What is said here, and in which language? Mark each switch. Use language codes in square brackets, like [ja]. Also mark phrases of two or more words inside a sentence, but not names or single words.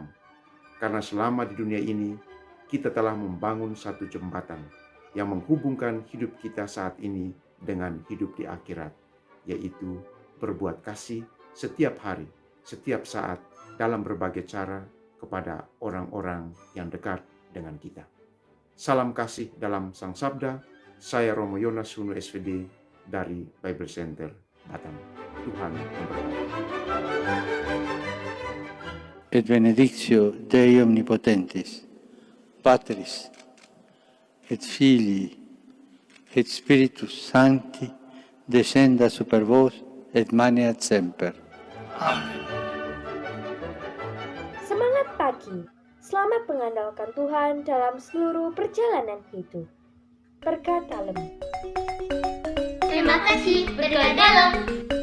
[id] Karena selama di dunia ini, kita telah membangun satu jembatan yang menghubungkan hidup kita saat ini dengan hidup di akhirat, yaitu berbuat kasih setiap hari, setiap saat, dalam berbagai cara kepada orang-orang yang dekat dengan kita. Salam kasih dalam Sang Sabda. Saya Romo Yonas Hunu SVD dari Bible Center Batam. Tuhan memberkati. [la] Et benedictio Dei Omnipotentis, Patris, et Filii, et Spiritus Sancti, descenda super vos et maneat semper. [id] Amen. Semangat pagi, selamat mengandalkan Tuhan dalam seluruh perjalanan hidup. Berkat dalam. Terima kasih, berkat dalam.